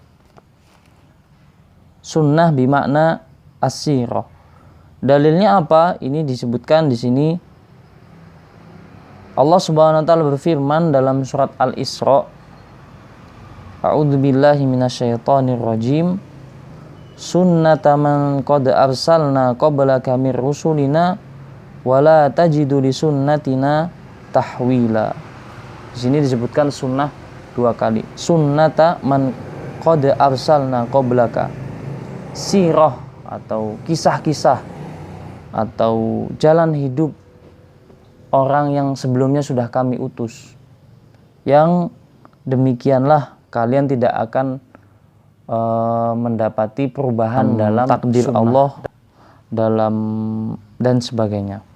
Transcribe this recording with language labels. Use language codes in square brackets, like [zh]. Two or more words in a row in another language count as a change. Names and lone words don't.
[ar] السنة بمعنى السيرة. [id] Dalilnya apa? Ini disebutkan di sini. Allah [ar] سبحانه وتعالى [id] berfirman dalam surat Al-Isra, [ar] أعوذ بالله من الشيطان الرجيم. سنة من قد أرسلنا قبلك من رسلنا ولا تجد لسنتنا تحويلا. [id] Di sini disebutkan sunnah dua kali. [ar] سنة من قد أرسلنا قبلك. [id] Sirah atau kisah-kisah atau jalan hidup orang yang sebelumnya sudah kami utus. Yang demikianlah kalian tidak akan mendapati perubahan dalam takdir sunnah Allah dalam dan sebagainya.